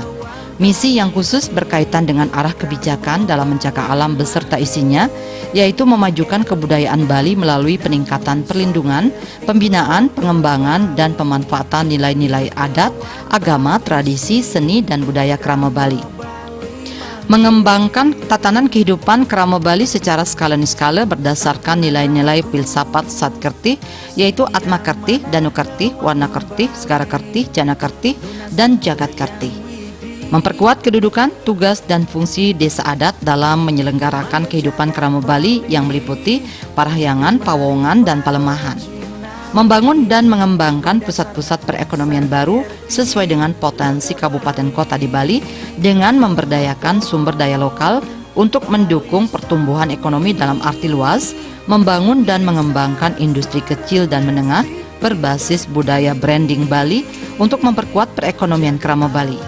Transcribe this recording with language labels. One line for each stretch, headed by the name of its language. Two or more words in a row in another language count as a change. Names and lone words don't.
Indonesian: Misi yang khusus berkaitan dengan arah kebijakan dalam menjaga alam beserta isinya, yaitu memajukan kebudayaan Bali melalui peningkatan perlindungan, pembinaan, pengembangan, dan pemanfaatan nilai-nilai adat, agama, tradisi, seni, dan budaya kerama Bali. Mengembangkan tatanan kehidupan kerama Bali secara skala niskala berdasarkan nilai-nilai filsafat Satkerti, yaitu Atma Kerti, Danu Kerti, Wana Kerti, Segara Kerti, Jana Kerti, dan Jagat Kerti. Memperkuat kedudukan, tugas, dan fungsi desa adat dalam menyelenggarakan kehidupan kerama Bali yang meliputi parahyangan, pawongan, dan palemahan. Membangun dan mengembangkan pusat-pusat perekonomian baru sesuai dengan potensi kabupaten kota di Bali dengan memberdayakan sumber daya lokal untuk mendukung pertumbuhan ekonomi dalam arti luas, membangun dan mengembangkan industri kecil dan menengah berbasis budaya branding Bali untuk memperkuat perekonomian kerama Bali.